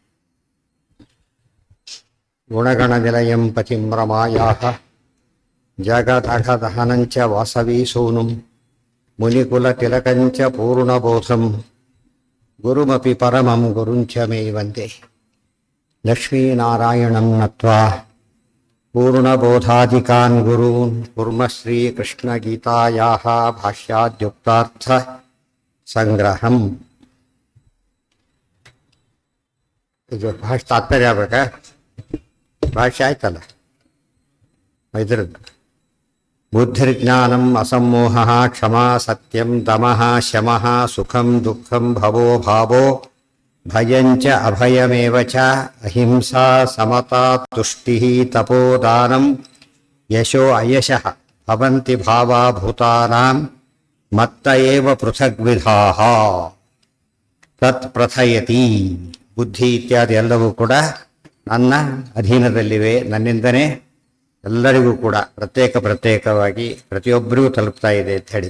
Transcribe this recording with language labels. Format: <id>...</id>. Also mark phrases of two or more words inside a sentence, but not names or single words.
<sa>गुणगणनिलयं पतिं रमायाः जगदघदहनञ्च वासवीसूनुं मुनिकुलतिलकञ्च पूर्णबोधं गुरुमपि परमं गुरुञ्च मे वन्दे लक्ष्मीनारायणं नत्वा पूर्णबोधादिकान् गुरून् कुर्मः श्रीकृष्णगीतायाः</sa> <kn>भाष्याद्युक्तार्थसङ्ग्रहम् ಇದು ಭಾಷೆ ತಾತ್ಪರ್ಯ ಆಗ್ಬೇಕಾ ಭಾಷೆ ಆಯ್ತಲ್ಲ ಇದ್ರದ್ದು</kn> <sa>ಬುದ್ಧಿರ್ಜ್ಞಾನಂ ಅಸಮ್ಮೋಹ ಕ್ಷಮಾ ಸತ್ಯಂ ದಮಃ ಶಮಃ ಸುಖಂ ದುಃಖಂ ಭವೋ ಭಾವೋ ಭಯಂಚ ಅಭಯಮೇವ ಚ ಅಹಿಂಸಾ ಸಮತಾ ತುಷ್ಟಿಃ ತಪೋದಾನಂ ಯಶೋ ಅಯಶಃ ಭವಂತಿ ಭಾವಾ ಭೂತಾನಾಂ ಮತ್ತ ಏವ ಪೃಥಗ್ವಿಧಾಃ ತತ್ ಪ್ರಥಯತಿ ಬುದ್ಧಿ ಇತ್ಯಾದಿ</sa> <kn>ಎಲ್ಲವೂ ಕೂಡ ನನ್ನ ಅಧೀನದಲ್ಲಿವೆ, ನನ್ನಿಂದನೇ ಎಲ್ಲರಿಗೂ ಕೂಡ ಪ್ರತ್ಯೇಕವಾಗಿ ಪ್ರತಿಯೊಬ್ಬರಿಗೂ ತಲುಪ್ತಾ ಇದೆ ಅಂತ ಹೇಳಿದ.</kn>